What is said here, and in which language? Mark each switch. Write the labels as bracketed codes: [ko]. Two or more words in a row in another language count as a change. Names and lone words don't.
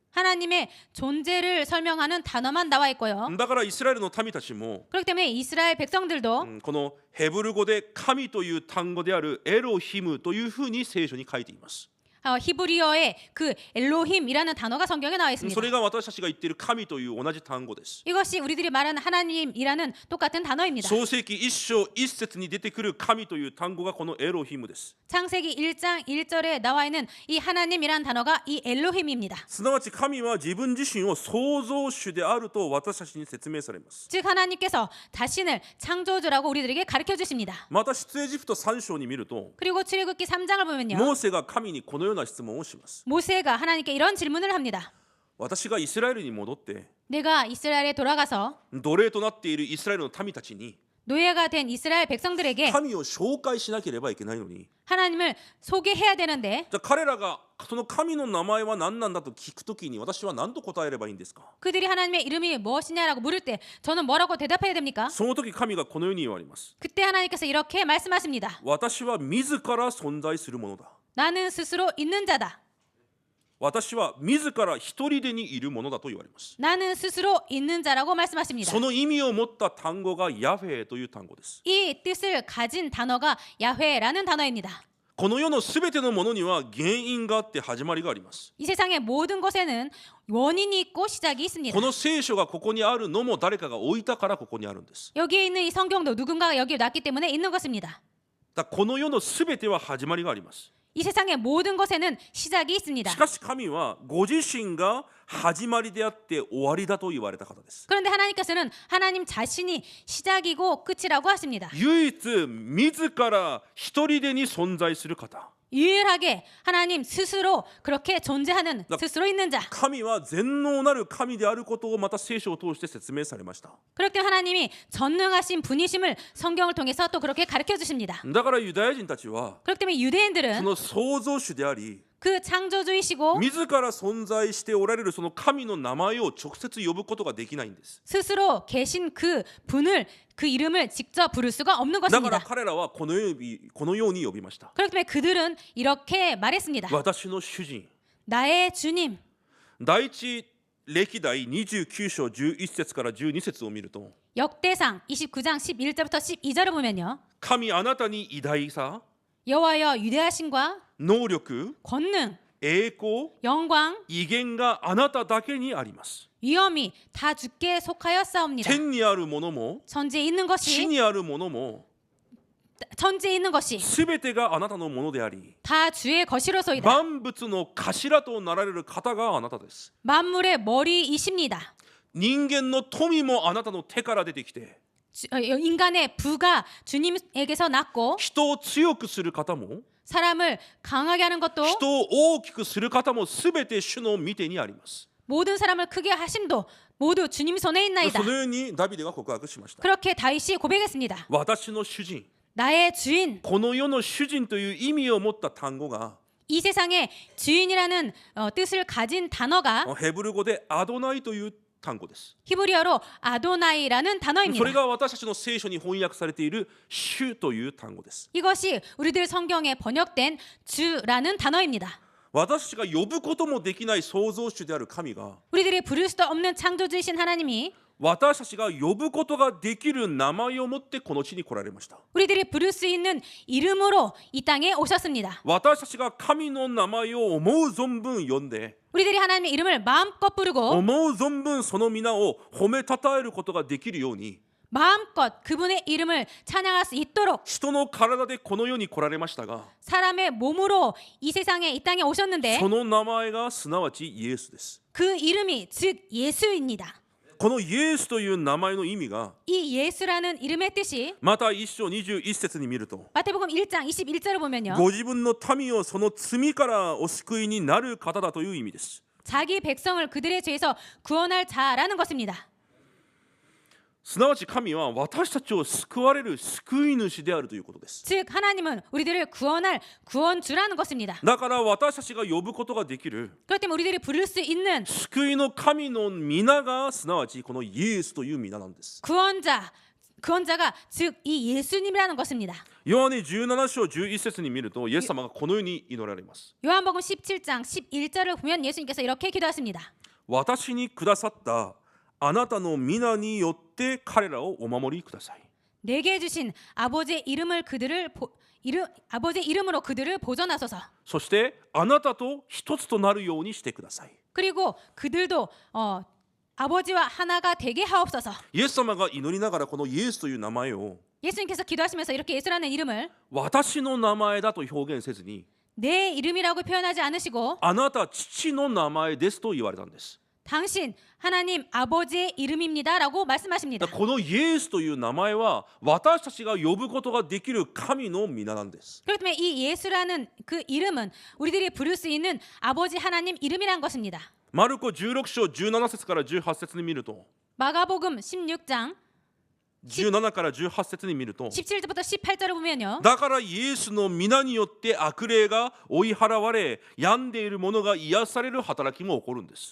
[ko] 하나님의 존재를 설명하는 단어만 나와 있고요. [ja] だからイスラエルの民たちも [ko] 그렇기 때문에 이스라엘 백성들도 [ja] このヘブル語で神という単語であるエロヒムというふうに聖書に書いています。 [ko] 히브리어의 그 엘로힘이라는 단어가 성경에 나와 [ja] そ [ko] 있습니다. [ja] れが私たちが言っている神という同じ単語です。 [ko] 이것이 우리들이 말하는 하나님이라는 똑같은 단어입니다. [ja] 創世記1章1節に出てくる神という単語がこのエロヒムです。 [ko] 창세기 1장 1절에 나와 있는 이 하나님이라는 단어가 이 엘로힘입니다. [ja] すなわち神は自分自身を創造主であると私たちに説明されます。 [ko] 즉 하나님께서 자신을 창조주라고 우리들에게 가르쳐 주십니다. [ja] また出エジプト3章に見ると [ko] 그리고 출애굽기 3장을 보면요. [ja] モーセが神にこのような質問をします。 [ko] 모세가 하나님께 이런 질문을 합니다. [ja] 私がイスラエルに戻って [ko] 내가 이스라엘에 돌아가서 [ja] 奴隷となっているイスラエルの民たちに [ko] 노예가 된 이스라엘 백성들에게 [ja] 神を紹介しなければいけないのに、 [ko] 하나님을 소개해야 되는데 [ja] じゃあ彼らがその神の名前は何なんだと聞くときに私は何と答えればいいんですか？ [ko] 그들이 하나님의 이름이 무엇이냐라고 물을 때 저는 뭐라고 대답해야 됩니까? [ja] その時神がこのように言われます。 [ko] 그때 하나님께서 이렇게 말씀하십니다. [ja] 私は自ら存在するものだ。 [ko] 나는 스스로 있는 자다. [ja] 私は自ら一人でにいるものだと言われます。 [ko] 나는 스스로 있는 자라고 말씀하십니다. [ja] その意味を持った単語がヤフェという単語です。 [ko] 이 뜻을 가진 단어가 야훼라는 단어입니다. [ja] この世のすべてのものには原因があって始まりがあります。 [ko] 이 세상의 모든 것에는 원인이 있고 시작이 있습니다. [ja] この聖書がここにあるのも誰かが置いたからここにあるんです。 [ko] 여기에 있는 이 성경도 누군가가 여기에 놨기 때문에 있는 것입니다. [ja] だからこの世のすべては始まりがあります。 [ko] 이 세상의 모든 것에는 시작이 있습니다. [ja] しかし神はご自身が始まりであって終わりだと言われた方です。 [ko] 그런데 하나님께서는 하나님 자신이 시작이고 끝이라고 하십니다. [ja] 唯一自ら一人でに存在する方。 [ko] 유일하게 하나님 스스로 그렇게 존재하는 스스로 있는 자. [ja] 神は全能なる神であることをまた聖書を通して説明されました。 [ko] 그렇기 때문에 하나님이 전능하신 분이심을 성경을 통해서 또 그렇게 가르쳐 주십니다. [ja] だからユダヤ人たちは [ko] 그렇기 때문에 [ja] そ [ko] 유대인들은 [ja] の創造主であり [ko] 그 창조주이시고 [ja] 自ら存在しておられるその神の名前を直接呼ぶことができないんです。 [ko] 스스로 계신 그 분을 그 이름을 직접 부를 수가 없는 [ja] だから [ko] 것입니다. [ja] 彼らはこのように呼びました。 [ko] 그렇기 때문에 그들은 이렇게 말했습니다. [ja] 私の主人。 [ko] 나의 주님. [ja] 第一歴代29章11節から12節を見ると [ko] 역대상 29장 11절부터 12절을 보면요. [ja] 神あなたに偉大さ、 [ko] 여호와여 위대하신과 [ja] 能力、 [ko] 권능, [ja] 栄光、 [ko] 영광, [ja] 威厳があなただけにあります。 [ko] 위엄이 다 주께 속하였사옵니다. [ja] 天にあるものも [ko] 천지에 있는 [ja] 地 [ko] 것이 [ja] にあるものも [ko] 천지에 있는 것이 [ja] すべてがあなたのものであり [ko] 다 주의 것이로소이다. [ja] 万物の頭となられる方があなたです。 [ko] 만물의 머리이십니다. [ja] 人間の富もあなたの手から出てきて [ko] 인간의 부가 주님에게서 났고 [ja] 人を強くする方も [ko] 사람을 강하게 하는 것도 [ja] 人を大きくする方もすべて主の御手にあります。 [ko] 모든 사람을 크게 하심도 모두 주님 손에 있나이다. [ja] そのようにダビデが告白しました。 [ko] 그렇게 다윗이 고백했습니다. [ja] 私の主人、 [ko] 나의 주인. [ja] この世の主人という意味を持った単語が [ko] 이 세상의 주인이라는 뜻을 가진 단어가 [ja] ヘブル語でアドナイという単語です。 [ko] 히브리어로 아도나이라는 [ja] そ [ko] 단어입니다. [ja] れが私たちの聖書に翻訳されている主という単語です。 [ko] 이것이 우리들 성경에 번역된 주라는 단어입니다. [ja] 私たちが呼ぶこともできない創造主である神が [ko] 우리들이 부를 수도 없는 창조주이신 하나님이 [ja] 私たちが呼ぶことができる名前を持ってこの地に来られました。 [ko] 우리들이 부를 수 있는 이름으로 이 땅에 오셨습니다. [ja] 私たちが神の名前を思う存分呼んで [ko] 우리들이 하나님의 이름을 마음껏 부르고 [ja] 思う存分その皆を褒めたたえることができるように [ko] 마음껏 그분의 이름을 찬양할 수 있도록 [ja] 人の体でこの世に来られましたが [ko] 사람의 몸으로 이 세상에 이 땅에 오셨는데 [ja] その名前がすなわちイエスです。 [ko] 그 이름이 즉 예수입니다. [ja] このイエスという名前の意味が [ko] 이 예수라는 이름의 뜻이 [ja] また1章21節に見ると [ko] 마태복음 1장 21절을 보면요. [ja] ご自分の民をその罪からお救いになる方だという意味です。 [ko] 자기 백성을 그들의 죄에서 구원할 자라는 것입니다. [ja] すなわち神は私たちを救われる救い主であるということです。 [ko] 즉 하나님은 우리들을 구원할 구원주라는 것입니다. [ja] だから私たちが呼ぶことができる [ko] 그렇기 때문에 우리들이 부를 수 있는 [ja] 救いの神の皆がすなわちこのイエスという皆なんです。 [ko] 구원자가 즉 이 예수님이라는 것입니다. [ja] ヨハネ17章11節に見るとイエス様がこのように祈られます。 [ko] 요한복음 17장 11절을 보면 예수님께서 이렇게 기도하십니다. [ja] 私にくださったあなたの皆によって彼らをお守りください。 [ko] 내게 주신 아버지의 이름으로 그들을 보존하소서. [ja] そしてあなたと一つとなるようにしてください。 [ko] 그리고 그들도 아버지와 하나가 되게 하옵소서. [ja] イエス様が祈りながらこのイエスという名前を [ko] 예수님께서 기도하시면서 이렇게 예수라는 이름을 [ja] 私の名前だと表現せずに [ko] 내 이름이라고 표현하지 않으시고 [ja] あなた父の名前ですと言われたんです。 [ko] 당신 하나님 아버지의 이름입니다라고 말씀하십니다. [ja] このイエスという名前は私たちが呼ぶことができる神の皆なんです。 [ko] 그렇기 때문에 이 예수라는 그 이름은 우리들이 부를 수 있는 아버지 하나님 이름이란 것입니다. [ja] マルコ16章17節から18節に見ると [ko] 마가복음 16장 [ja] 17 から18節に見ると [ko] 17절부터 18절을 보면요. [ja] だからイエスの皆によって悪霊が追い払われ病んでいる者が癒される働きも起こるんです。